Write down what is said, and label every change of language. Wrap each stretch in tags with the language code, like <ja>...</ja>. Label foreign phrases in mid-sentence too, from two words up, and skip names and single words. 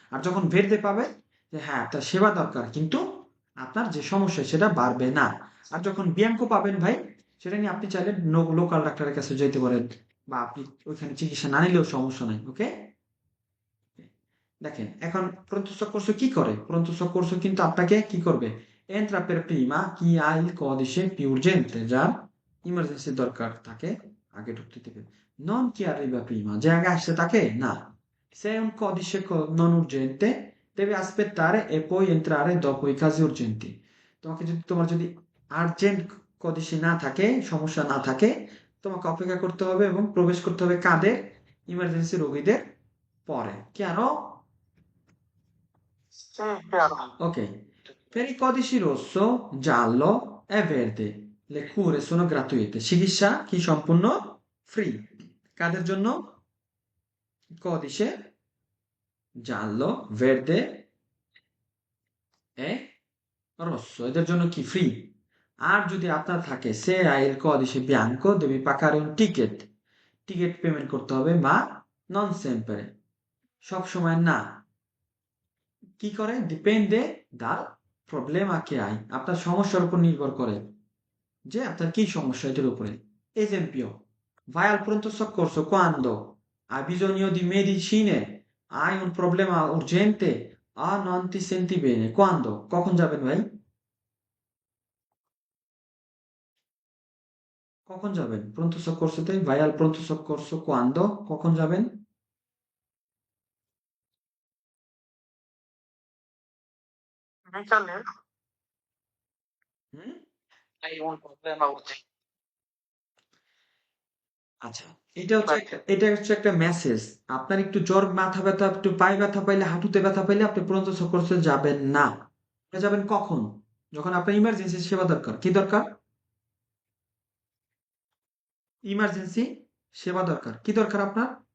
<bn>আর যখন ভেরদে পাবে যে হ্যাঁ, তার সেবা দরকার, কিন্তু আপনার যে সমস্যা সেটা বাড়বে না। আর যখন বিয়াঙ্কো পাবেন ভাই, সেটা নিয়ে আপনি চাইলে লোকাল ডাক্তারের কাছে যেতে পারেন, বা আপনি ওইখানে চিকিৎসা না নিলেও সমস্যা নাই। ওকে, দেখেন এখন pronto soccorso কি করে। pronto soccorso কিন্তু আপনাকে কি করবে,</bn> <it>entra per prima chi ha il codice più urgente,</it> <bn>যার ইমার্জেন্সি দরকার তাকে আগে ঢুকতে দেবে,</bn> <it>non chi arriva prima,</it> <bn>যে আগে আসছে তাকে না।</bn> <it>se è un codice non urgente deve aspettare e poi entrare dopo i casi urgenti।</it> <bn>তোমার যদি আর্জেন্ট কদিশে না থাকে, সমস্যা না থাকে, তোমাকে অপেক্ষা করতে হবে এবং প্রবেশ করতে হবে কাদের, ইমার্জেন্সি রোগীদের পরে। কেন?</bn> <it>Sì, chiaro. Ok, per i codici rosso, giallo e verde le cure sono gratuite,</it> <bn>চিকিৎসা কি সম্পূর্ণ ফ্রি। কাদের জন্য?</bn> <it>কদিশে giallo, verde e rosso,</it> <bn>এদের জন্য কি ফ্রি। আর যদি আপনার থাকে</bn> <it>se hai il codice bianco devi pagare un ticket,</it> <bn>টিকিট পেমেন্ট করতে হবে, বা</bn> <it>non sempre,</it> <bn>সব সময় না। কি করে?</bn> <it>dipende dal problema che hai,</it> <bn>আপনার সমস্যার উপর নির্ভর করে যে আপনার কি সমস্যা এটার উপরে।</bn> <it>Esempio, vai al pronto soccorso quando hai bisogno di medicine, hai un problema urgente o non ti senti bene। Quando?</it> <bn>কখন যাবেন ভাই? কখন যাবেন pronto soccorsoতে?</bn> <it>vai al pronto soccorso quando,</it> <bn>কখন যাবেন? বিকালে। হুম?</bn> <it>Hai un problema urgente.</it> <bn>আচ্ছা, এটা হচ্ছে একটা মেসেজ। আপনার একটু জ্বর, মাথা ব্যথা, একটু পায়ে ব্যথা পাইলে, হাঁটুতে ব্যথা পাইলে আপনি pronto soccorso যাবেন না। আপনি যাবেন কখন? যখন আপনার ইমার্জেন্সি সেবা দরকার। কি দরকার? ইমার্জেন্সি সেবা দরকার। কি দরকার আপনার?</bn>